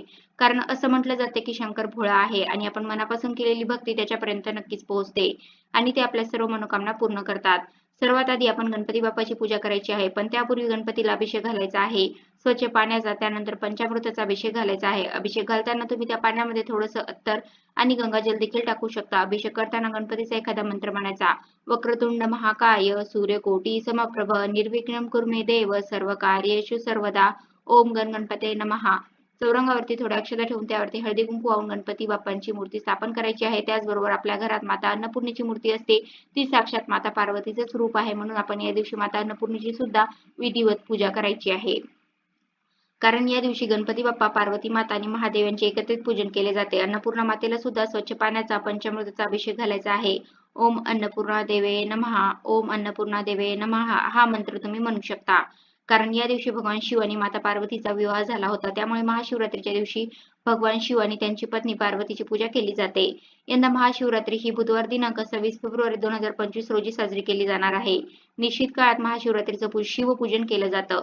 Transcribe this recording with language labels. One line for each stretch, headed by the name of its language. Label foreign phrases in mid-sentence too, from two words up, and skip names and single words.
Marathi: कारण असं म्हटलं जाते की शंकर भोळा आहे आणि आपण मनापासून केलेली भक्ती त्याच्यापर्यंत नक्कीच पोहोचते आणि ते आपल्या सर्व मनोकामना पूर्ण करतात. सर्वात आधी आपण गणपती बाप्पाची पूजा करायची आहे, पण त्यापूर्वी गणपतीला अभिषेक घालायचा आहे. स्वच्छ पाण्याचा, त्यानंतर पंचामृताचा अभिषेक घालायचा आहे. अभिषेक घालताना तुम्ही त्या पाण्यामध्ये थोडंसं अत्तर आणि गंगाजल देखील टाकू शकता. अभिषेक करताना गणपतीचा एखादा मंत्र म्हणायचा.
Sanskrit: वक्रतुंड महाकाय सूर्यकोटी समप्रभ निर्विघ्नं कुरु मे देव सर्व कार्येषु सर्वदा ओम गण गणपते नमः.
Marathi: चौरंगावरती थोड्या अक्षता ठेवून त्यावरती हळदी कुंकू वाहून गणपती बाप्पांची मूर्ती स्थापन करायची आहे. त्याचबरोबर आपल्या घरात माता अन्नपूर्णेची मूर्ती असते. ती साक्षात माता पार्वतीचेच रूप आहे, म्हणून आपण या दिवशी माता अन्नपूर्णेची सुद्धा विधिवत पूजा करायची आहे. कारण या दिवशी गणपती बाप्पा, पार्वती माता आणि महादेव यांचे एकत्रित पूजन केले जाते. अन्नपूर्णा मातेला सुद्धा स्वच्छ पाण्याचा पंचामृताचा अभिषेक घालायचा आहे.
Sanskrit: ओम अन्नपूर्णा देवे नमः, ओम अन्नपूर्णा देवे नमः
Marathi: हा मंत्र तुम्ही म्हणू शकता. कारण या दिवशी भगवान शिव आणि माता पार्वतीचा विवाह झाला होता. त्यामुळे महाशिवरात्रीच्या दिवशी भगवान शिव आणि त्यांची पत्नी पार्वतीची पूजा केली जाते. यंदा महाशिवरात्री ही बुधवार दिनांक 26 फेब्रुवारी 2025 रोजी साजरी केली जाणार आहे. निश्चित काळात महाशिवरात्रीचं शिवपूजन केलं जातं.